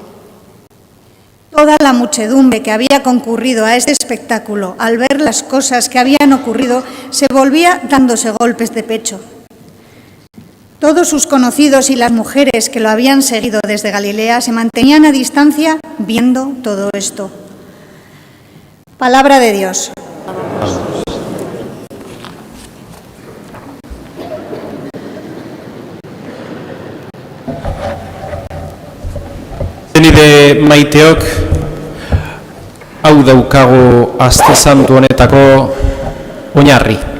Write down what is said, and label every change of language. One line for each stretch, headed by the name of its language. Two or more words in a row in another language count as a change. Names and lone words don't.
Spanish: Toda la muchedumbre que había concurrido a este espectáculo, al ver las cosas que habían ocurrido, se volvía dándose golpes de pecho. Todos sus conocidos y las mujeres que lo habían seguido desde Galilea se mantenían a distancia viendo todo esto. Palabra de Dios.
Basque: Zenide maiteok, hau daukagu aste santu honetako oinarri.